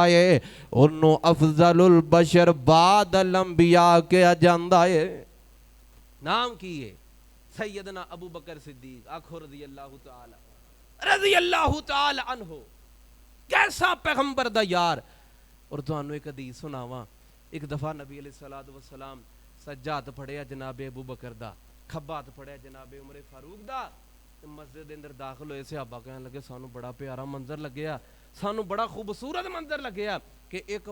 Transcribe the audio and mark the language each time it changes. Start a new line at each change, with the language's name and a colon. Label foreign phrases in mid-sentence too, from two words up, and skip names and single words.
Punjabi: ہے اونہاں
Arabic: أفضل البشر بعد الأنبياء
Punjabi: کہا جاندا ہے ناں کی ہے سیدنا ابو بکر صدیق آکھو
Arabic: رضي الله تعالى عنه
Punjabi: کیسا پیغمبر دا یار اور تہانوں اک حدیث سناواں اک دفعہ نبی
Arabic: عليه الصلاة والسلام
Punjabi: سجا ہتھ پھڑیا جنابِ ابو بکر دا کھبا ہتھ پھڑیا جنابِ عمر فاروق دا تے مسجد دے اندر داخل ہوئے صحابہ کہن لگے سانوں بڑا پیارا منظر لگیا سانوں بڑا خوبصورت منظر لگیا کہ اک